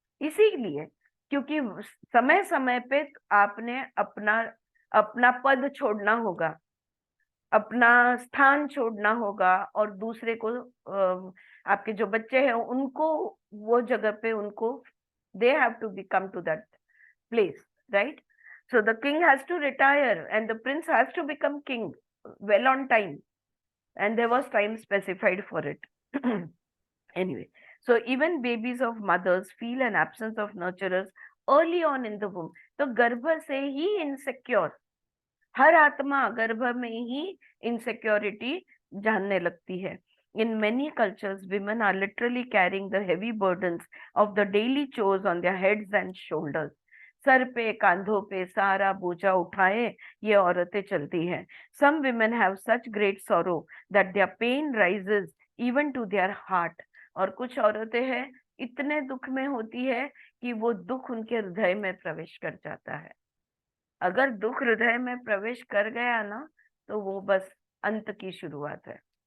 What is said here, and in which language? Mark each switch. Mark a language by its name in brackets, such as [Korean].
[Hindi] इसीलिए क्योंकि समय समय पे आपने अपना पद छोड़ना होगा, अपना स्थान छोड़ना होगा, और दूसरे को, आपके जो बच्चे हैं उनको वो जगह पे, उनको [English] they have to become to that place, [Hindi] right. [English] So the king has to retire and the prince has to become king well on time, and there was time specified for it. Anyway, so even babies of mothers feel an absence of nurturers early on in the womb. [Hindi] तो गर्भ से ही insecure, हर आत्मा गर्भ में ही insecurity जानने लगती है. [English] In many cultures, women are literally carrying the heavy burdens of the daily chores on their heads and shoulders. [Hindi] Sir पे, कांधों पे सारा बोझा उठाए ये औरतें चलती हैं. [English] Some women have such great sorrow that their pain rises even to their heart. [Hindi] और कुछ औरतें हैं इतने दुख में होती है कि वो दुख उनके हृदय में प्रवेश कर जाता है। अगर दुख हृदय में प्रवेश कर गया ना तो वो बस अंत की शुरुआत है।